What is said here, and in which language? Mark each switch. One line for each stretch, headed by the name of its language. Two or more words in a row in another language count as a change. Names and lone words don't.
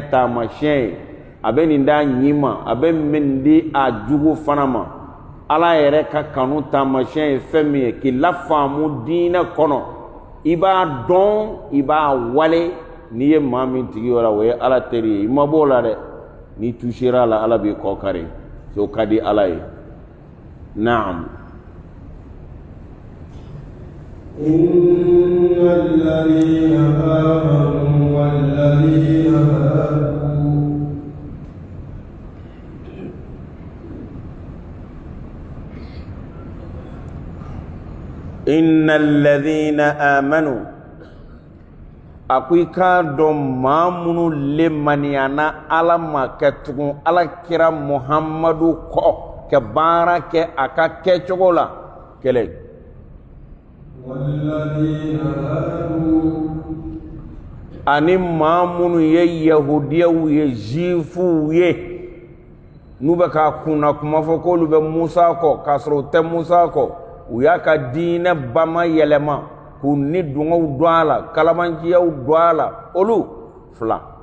Bambara: taamasiyɛn ye a bɛ nin d'a ɲi ma a bɛ min di a jugu fana ma ala yɛrɛ ka kanu taamasiyɛn ye fɛn min ye k'i lafaamu diinɛ kɔnɔ i b'a dɔn i b'a wale n'i ye maa min tigi o la o ye ala teri ye i ma b'o la dɛ n'i touchera a la ala b'i kɔ kari so kadi alay na'am
Arabic: إن الذين آمنوا والذين هادوا إن الذين آمنوا
Bambara: akui ka dɔn maa minnu lemaniana ala ma kɛ tugun alakira muhamadu kɔ ka baara kɛ a ka kɛcogo la kɛlɛ ani maa minnu ye yahudiyaw ye jifuw ye n'u bɛ ka kunna kuma fɔ k'olu bɛ musa kɔ k'a sɔrɔ u tɛ musa kɔ u y'a ka diinɛ bama yɛlɛma k'u ni dungaw don a la kalamanciyaw don a la olu fila